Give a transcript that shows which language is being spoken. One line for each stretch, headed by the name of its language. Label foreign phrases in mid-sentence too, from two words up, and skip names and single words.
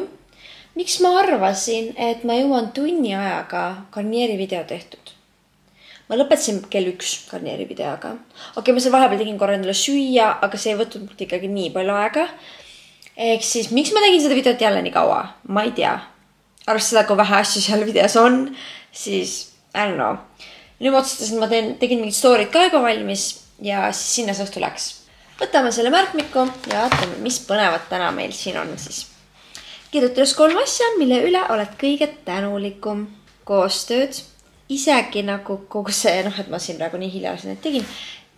Estonian: Miks ma arvasin, et ma jõuan tunni ajaga Garnieri video tehtud? Ma lõpetasin kell 1 Garnieri videoga. Okei, ma seal vahepeal tegin korra endale süüa, aga see ei võtnud mult ikkagi nii palju aega. Ehk siis, miks ma tegin seda videot jälle nii kaua? Ma ei tea. Arvast seda, kui vähe asju seal videos on, siis
English: I don't know.
Estonian: Nüüd ma otsustasin, ma tegin mingid story'd ka juba valmis ja siis sinna see õhtu läks. Võtame selle märkmiku ja vaatame, mis põnevat täna meil siin on siis. Kirjuta üles 3 asja, mille üle oled kõige tänulikum. Koostööd. Isegi nagu kogu see, et ma siin praegu nii hilja tegin.